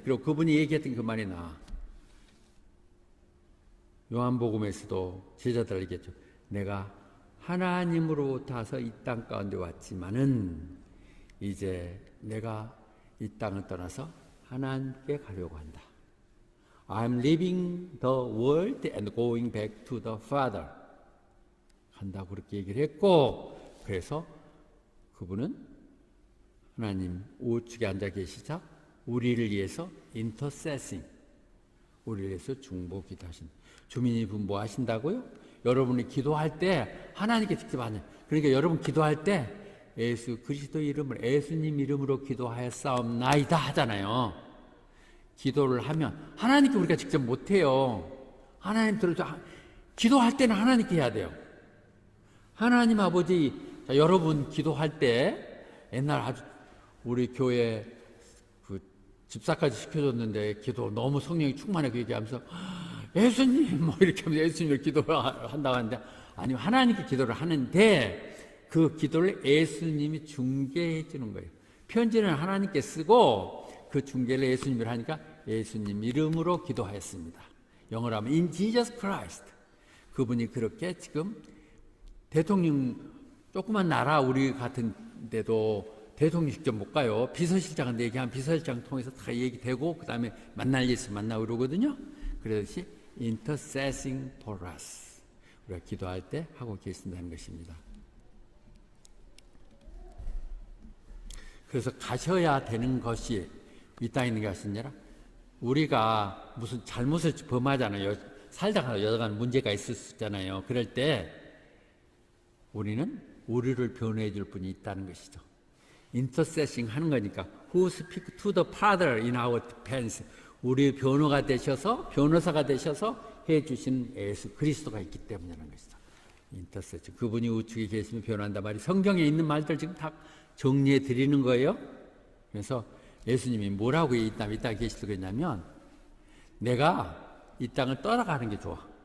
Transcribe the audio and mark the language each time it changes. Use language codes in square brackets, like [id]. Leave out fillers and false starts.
[ko] 그리고 그분이 얘기했던 그 말이 나. 요한복음에서도 제자들 얘기했죠. 내가 하나님으로부터 와서 이 땅 가운데 왔지만은 이제 내가 이 땅을 떠나서 하나님께 가려고 한다. [en] I'm leaving the world and going back to the Father. [ko] 간다고 그렇게 얘기를 했고, 그래서 그분은 하나님 우측에 앉아 계시자 우리를 위해서 intercessing, 우리를 위해서 중보기도 하신. 주민이 뭐 하신다고요? 여러분이 기도할 때 하나님께 직접 하냐. 그러니까 여러분 기도할 때 예수 그리스도 이름을 예수님 이름으로 기도하였사옵나이다 하잖아요. 기도를 하면 하나님께 우리가 직접 못해요. 하나님 들어줘. 기도할 때는 하나님께 해야 돼요. 하나님 아버지, 자, 여러분 기도할 때 옛날 아주 우리 교회 그 집사까지 시켜줬는데 기도 너무 성령이 충만하게 얘기하면서 예수님 뭐 이렇게 하면서 예수님을 기도를 한다고 하는데, 아니 하나님께 기도를 하는데 그 기도를 예수님이 중개해 주는 거예요. 편지는 하나님께 쓰고 그 중개를 예수님을 하니까 예수님 이름으로 기도하였습니다. 영어로 하면 [en] In Jesus Christ. [ko] 그분이 그렇게 지금 대통령, 조그만 나라 우리 같은 데도 대통령 직접 못 가요. 비서실장한테 얘기하면 비서실장 통해서 다 얘기되고 그 다음에 만날 일 있으면 만나고 그러거든요. 그러듯이 [en] intercessing for us. [ko] 우리가 기도할 때 하고 계신다는 것입니다. 그래서 가셔야 되는 것이 이 땅에 있는 것이 아니라 우리가 무슨 잘못을 범하잖아요. 살다가 여러가지 문제가 있을 수 있잖아요. 그럴 때 우리는 우리를 변호해 줄 분이 있다는 것이죠. [en] intercessing [ko] 하는 거니까 [en] who speak to the Father in our defense. [ko] 우리 변호가 되셔서 변호사가 되셔서 해주신 예수 그리스도가 있기 때문이라는 것이죠. 인터세션. 그분이 우측에 계시면 변호한다 말이 성경에 있는 말들 지금 다 정리해 드리는 거예요. 그래서 예수님이 뭐라고 이 땅에 계시다고 했냐면 내가 이 땅을 떠나가는 게 좋아.